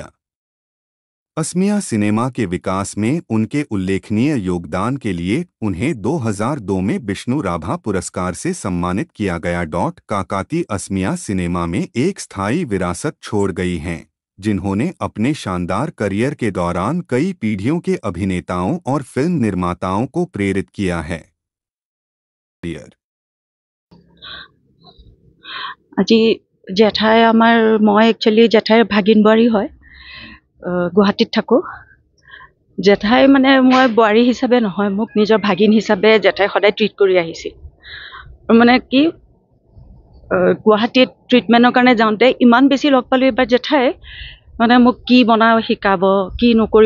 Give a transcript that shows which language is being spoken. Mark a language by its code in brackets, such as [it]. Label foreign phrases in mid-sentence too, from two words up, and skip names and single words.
[hi] असमिया सिनेमा के विकास में उनके उल्लेखनीय योगदान के लिए उन्हें 2002 में विष्णु राभा पुरस्कार से सम्मानित किया गया। काकाती असमिया सिनेमा में एक स्थायी विरासत छोड़ गई हैं, जिन्होंने अपने शानदार करियर के दौरान कई पीढ़ियों के अभिनेताओं और फिल्म निर्माताओं को प्रेरित किया है। [as] আজি জেঠাই আমাৰ মই একচুয়ালি জেঠাইৰ ভাগিন বোৱাৰী হয় গুৱাহাটীত থাকোঁ জেঠাই মানে মই বোৱাৰী হিচাপে নহয় মোক নিজৰ ভাগিন হিচাপে জেঠাই সদায় ট্ৰিট কৰি আহিছিল মানে কি গুৱাহাটীত ট্ৰিটমেণ্টৰ কাৰণে যাওঁতে ইমান বেছি লগ পালোঁ এবাৰ জেঠাই মানে মোক কি বনাব শিকাব কি নকৰিব